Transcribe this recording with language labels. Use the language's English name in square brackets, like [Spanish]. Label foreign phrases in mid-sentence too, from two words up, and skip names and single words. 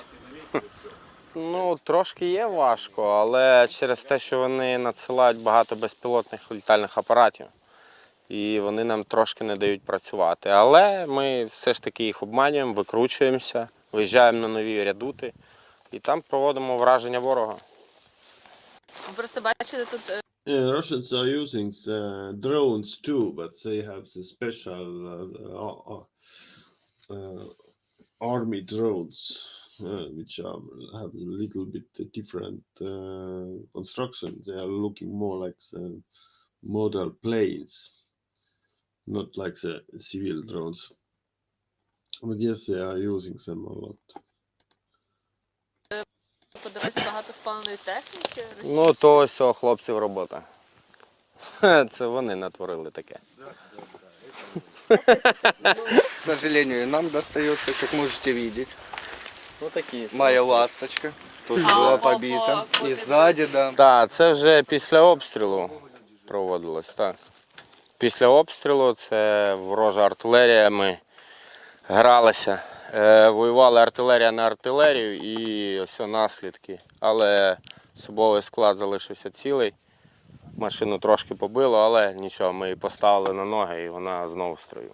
[Ukrainian] Ну, трошки є важко, але через те, що вони надсилають багато безпілотних літальних апаратів, і вони нам трошки не дають працювати. Але ми все ж таки їх обманюємо, викручуємося, виїжджаємо на нові редути і там проводимо враження ворога. Ви просто бачите тут... [English] Russians are using the drones too, but they have the special army drones, which have a little bit different construction. They are looking more like the model planes, not like the civil drones. But yes, they are using them a lot. [Ukrainian] По дорозі багато спаленої техніки. Ну, то ось у хлопців робота. Це вони натворили таке. [Russian] К сожалению, нам достается, как можете видеть. Вот такі. Моя ласточка тоже была побита. И сзади, да. [Ukrainian] Так, це вже після обстрілу проводилось, так. Після обстрілу це ворожа артилерія, ми гралися. Воювали артилерія на артилерію і ось наслідки. Але особовий склад залишився цілий. Машину трошки побило, але нічого, ми її поставили на ноги і вона знову в строю.